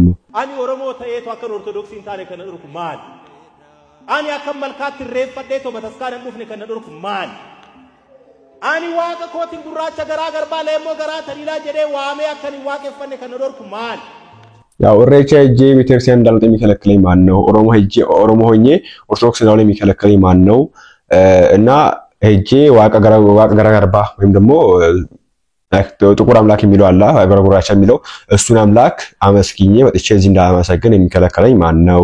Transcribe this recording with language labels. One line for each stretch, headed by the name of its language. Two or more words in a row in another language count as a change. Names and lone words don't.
Oromo: ani oromoo ta'ee akkan ortodoksii hin taane kan dhorku maal ani akka malkaatti reeffadeeto bataskaanan dhufne kan dhorku maal ani waaqa kootin gurraacha garaa garbaa leemmoo garaa taliilaa jedhee waamee akkani waaqeffanne kan dhorku maal
Amharic: ያው ኢሬቻ ሄጄ ቤተክርስቲያን እንዳልወጣ የሚከለክለኝ ማን ነው ኦሮሞ ሆኜ ኦርቶዶክስ እንዳልወጣ የሚከለክለኝ ማን ነው እና ሄጄ ዋቃ ገራገርባ ወይም ደግሞ ጥቁር አምላክ የሚለው አላህ አገራጉራቻ የሚለው እሱን አምላክ አመስግኜ ወጥቼ እዚህ እንዳመሰግን የሚከለክለኝ ማን ነው